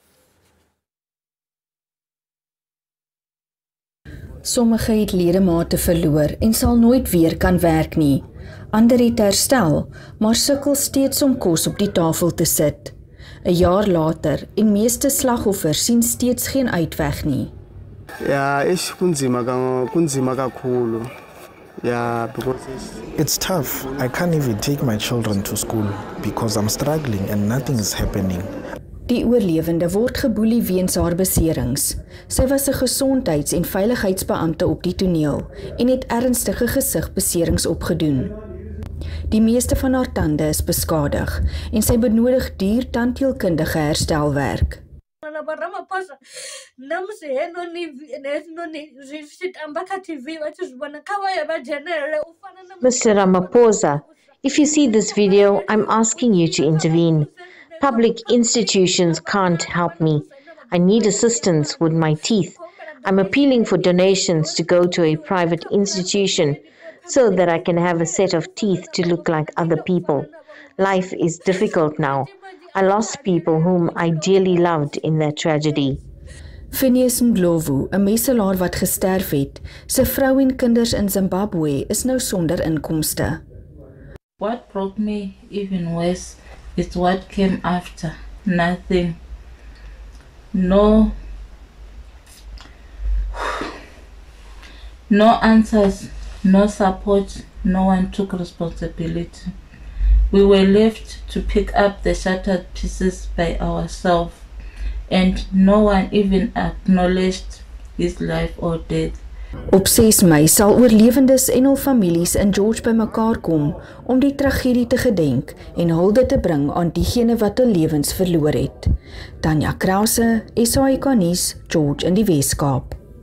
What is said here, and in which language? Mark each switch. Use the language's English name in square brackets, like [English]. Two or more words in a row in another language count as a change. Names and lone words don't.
[Afrikaans] Sommige het ledemate verloor en sal nooit weer kan werk nie. Ander het herstel, maar sukkel steeds om kos op die tafel te sit. 'n jaar later en meeste slagoffers sien steeds geen uitweg nie. Ja, [Zulu] kunzima kakhulu. [English] Yeah, because it's tough. I can't even take my children to school because I'm struggling and nothing is happening. [Afrikaans] Die oorlewende word geboelie weens haar beserings. Sy was 'n gesondheids- en veiligheidsbeampte op die toneel en het ernstige gesigbeserings opgedoen. Die meeste van haar tande is beskadig en sy benodig duur tandheelkundige herstelwerk. [English] Mr. Ramaphosa, if you see this video, I'm asking you to intervene. Public institutions can't help me. I need assistance with my teeth. I'm appealing for donations to go to a private institution so that I can have a set of teeth to look like other people. Life is difficult now. I lost people whom I dearly loved in that tragedy. [Afrikaans] Phineas Ndlovu, 'n meselaar wat gesterf het, sy vrou en kinders in Zimbabwe is nou sonder inkomste. [English] What broke me even worse is what came after. Nothing. No answers, no support, no one took responsibility. We were left to pick up the shattered pieces by ourselves, and no one even acknowledged his life or death. [Afrikaans] Op 6 Mei sal oorlewendes en hul families in George bymekaar kom om die tragedie te gedenk en hulde te bring aan diegene wat hul lewens verloor het. Tanya Krause, SAK nuus, George in die Weskaap.